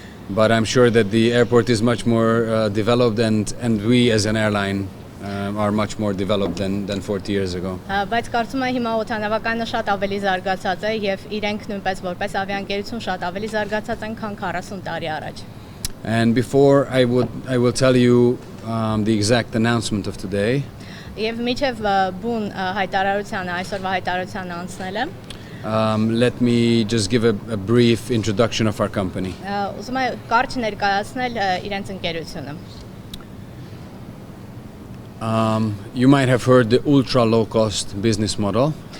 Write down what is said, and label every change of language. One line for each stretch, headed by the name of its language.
English: But I'm sure that the airport is much more developed and we as an airline are much more developed than 40 years ago.
Armenian: Բայց կարծում եմ հիմա օդանավակայանը շատ ավելի զարգացած է եւ իրենք նույնպես որպես ավիաընկերություն շատ ավելի զարգացած են, քան 40 տարի առաջ։
English: And before I will tell you the exact announcement of today.
Armenian: Եվ միջև բուն հայտարարությանը, այսօրվա հայտարարությանը անցնելը,
English: let me just give a brief introduction of our company.
Armenian: Ուզում եմ կարճ ներկայացնել իրենց ընկերությունը։
English: You might have heard the ultra low cost business model.